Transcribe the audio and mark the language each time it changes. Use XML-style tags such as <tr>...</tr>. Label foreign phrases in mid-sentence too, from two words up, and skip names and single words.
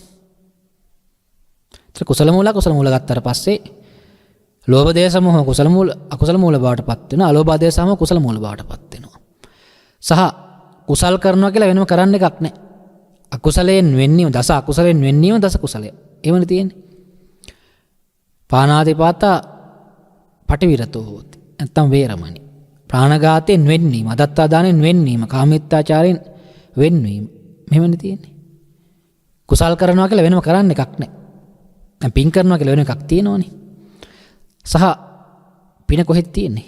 <si>ඒතර කුසල මූල ගත්තට පස්සේ ලෝභ දේශ මොහ අකුසල මූල බවට පත් වෙනවා. අලෝභ දේශ මොහ කුසල මූල බවට පත් වෙනවා. සහ කුසල් කරනවා කියලා වෙනම කරන්න එකක් නැහැ. අකුසලයෙන් වෙන්නීම දස අකුසලයෙන් වෙන්නීම දස කුසලය. එහෙමනේ තියෙන්නේ.</si> <pi>පානාතිපාතා පටිවිරතෝ හෝති.</pi> <si>නැත්තම් වේරමණී. ප්‍රාණඝාතයෙන් වෙන්නීම, අදත්තා දානෙන් වෙන්නීම, කාමීත්‍යාචාරයෙන් වෙන්වීම. මෙහෙමනේ තියෙන්නේ. කුසල් කරනවා කියලා වෙනම කරන්න එකක් නැහැ. දැන් පින් කරනවා කියලා වෙන එකක් තියෙනවනේ. සහ පින කොහෙද තියෙන්නේ?</si>